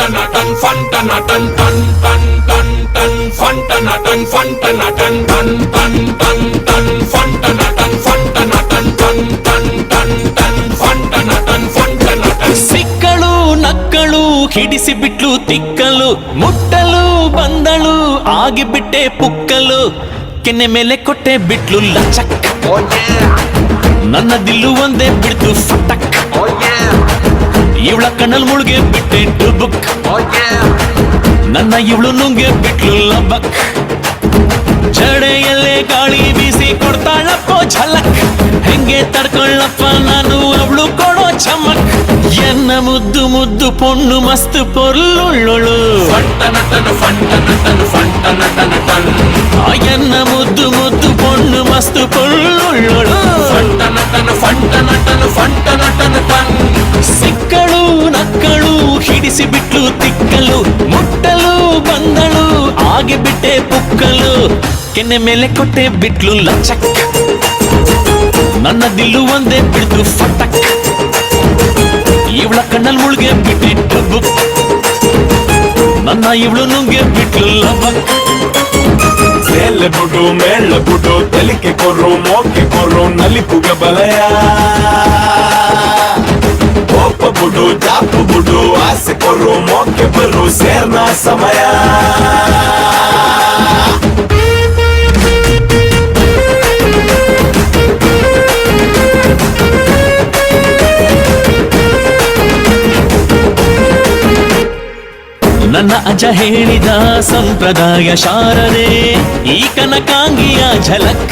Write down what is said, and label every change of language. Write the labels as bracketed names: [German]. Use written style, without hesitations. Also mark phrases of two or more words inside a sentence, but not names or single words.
[Kannada] Fantanatan, fantanatan, tan tan tan tan. Fantanatan, fantanatan, tan tan tan tan. Fantanatan, fantanatan, tan tan tan tan. Fantanatan, fantanatan. ಸಿಕ್ಕಳು ನಕ್ಕಳು ಹಿಡಿಸಿ ಬಿಟ್ಲು ತಿಕ್ಕಲು, ಮುಟ್ಟಲು ಬಂದಳು ಆಗಿಬಿಟ್ಟೆ ಪುಕ್ಕಲು, ಕೆನ್ನೆ ಮೇಲೆ ಕೊಟ್ಟೆ ಬಿಟ್ಲು ಲಚಕ್. ನನ್ನ ದಿಲ್ಲು ಒಂದೇ ಬಿಡ್ತು ಫಟಕ್. ಇವಳ ಕಣ್ಣಲ್ ಮುಳುಗೆ ಬಿಟ್ಟೆ ಡುಬುಕ್. ನನ್ನ ಇವಳು ನುಂಗೆ ಬಿಟ್ಲು ಲಬಕ್. ಜಡೆಯಲ್ಲೇ ಗಾಳಿ ಬೀಸಿ ಕೊಡ್ತಾಳಪ್ಪೋ ಝಲಕ್. ಹೆಂಗೆ ತಡ್ಕೊಳ್ಳಪ್ಪ ನಾನು ಅವಳು ಕೊಡೋ ಚಮಕ್. [Tulu] ಎನ್ನ ಮುದ್ದು ಮುದ್ದು ಪೊಣ್ಣು ಮಸ್ತ್ ಪೊರ್ಲುಳ್ಳೊಳು. ಫಂಟನಟನು ಫಂಟನಟನು ಫಂಟನಟನಟನ್. ಎನ್ನ ಮುದ್ದು ಮುದ್ದು ಪೊಣ್ಣು ಮಸ್ತ್ ಪೊರ್ಲುಳ್ಳೊಳು. ಫಂಟನಟನು ಫಂಟನಟನು ಫಂಟನಟನಟನ್. [Kannada] ಸಿಕ್ಕಳು ನಕ್ಕಳು ಹಿಡಿಸಿ ಬಿಟ್ಲು ತಿಕ್ಕಲು, ಮುಟ್ಟಲು ಬಂದಳು ಆಗಿ ಬಿಟ್ಟೆ ಪುಕ್ಕಲು, ಕೆನ್ನೆ ಮೇಲೆ ಕೊಟ್ಟೆ ಬಿಟ್ಲು ಲಚಕ್. ನನ್ನ ದಿಲ್ಲು ಒಂದೇ ಬಿಡ್ತು ಫಟಕ್. ಇವಳ ಕಣ್ಣಲ್ ಮುಳುಗೆ ಬಿಟ್ಟಿಟ್ಟು ಬುಕ್. ನನ್ನ ಇವಳು ನುಂಗೆ ಬಿಟ್ಲು ಲಬಕ್. [Tulu] ಸೇಲೆ ಬಿಡು ಮೇಳ ಬಿಡು ತೆಲಿಕೆ ಕೊರು ಮೋಕೆ ಕೊರು ನಲಿಪುಗ ಬಲಯ. ಕೋಪ ಬಿಡು ಜಾಪು ಬಿಡು ಆಸೆ ಕೊರು ಮೋಕೆ ಬರು ಸೇರ್ನ ಸಮಯ. [Kannada] ನನ್ನ ಅಜ್ಜ ಹೇಳಿದ ಸಂಪ್ರದಾಯ ಶಾರದೆ ಈ ಕನಕಾಂಗಿಯ ಝಲಕ್.